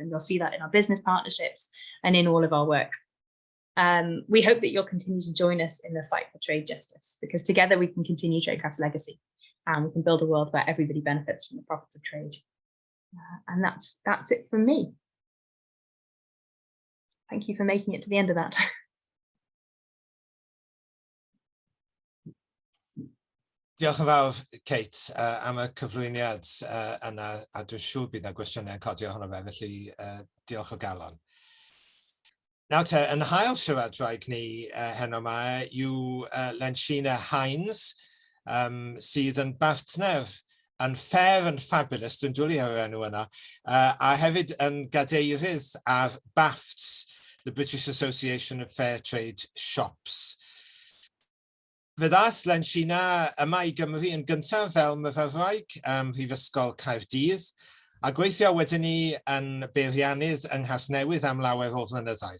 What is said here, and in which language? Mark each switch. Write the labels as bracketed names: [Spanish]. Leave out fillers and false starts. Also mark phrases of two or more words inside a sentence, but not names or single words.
[English] And you'll see that in our business partnerships and in all of our work. We hope that you'll continue to join us in the fight for trade justice, because together we can continue Traidcraft's legacy and we can build a world where everybody benefits from the profits of trade. And that's it from me. Thank you for making it to the end of that. [Welsh] Diolch yn fawr, Kate, am y cyflwyniad yna, a dwi'n siŵr bydd yna gwestiynau'n codi ohono fe, felly diolch o galon. Nawr te, yn hael siaradwraig ni heno yma yw Lenshina Hines, sydd yn bartner yn fair and fabulous, dwi'n dwlu ar enw yna, a hefyd yn gadeirydd ar BAFTS, [English] the British Association of Fair Trade Shops. [Welsh] Fe ddaeth Lenshina yma i Gymru yn gyntaf fel myfyrwraig Mhrifysgol Caerdydd, a gweithio wedyn ni yn beiriannydd yng Nghasnewydd am lawer o flynyddoedd.